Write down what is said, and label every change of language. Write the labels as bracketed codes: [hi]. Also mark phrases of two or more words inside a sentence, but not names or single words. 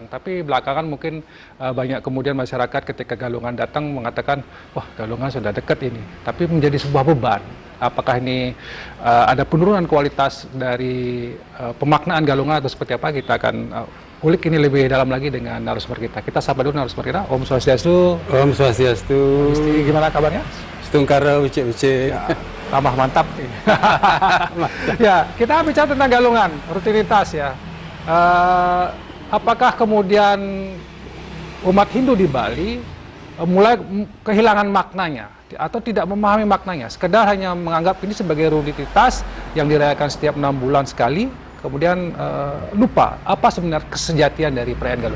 [id] Tapi belakangan mungkin banyak kemudian masyarakat ketika Galungan datang mengatakan, wah Galungan sudah dekat ini. Tapi menjadi sebuah beban. Apakah ini ada penurunan kualitas dari pemaknaan Galungan atau seperti apa? Kita akan ulik ini lebih dalam lagi dengan narasumber kita. Kita sapa dulu narasumber kita. Om Swastiastu. Om Swastiastu. Gusti, gimana kabarnya? Setungkara ucek-ucek. Ya, tambah mantap. Ya, kita bicara tentang Galungan, rutinitas ya. Apakah kemudian umat Hindu di Bali mulai kehilangan maknanya atau tidak memahami maknanya, sekedar hanya menganggap ini sebagai rutinitas yang dirayakan setiap 6 bulan sekali, kemudian lupa apa sebenarnya kesejatian dari perayaan Galungan.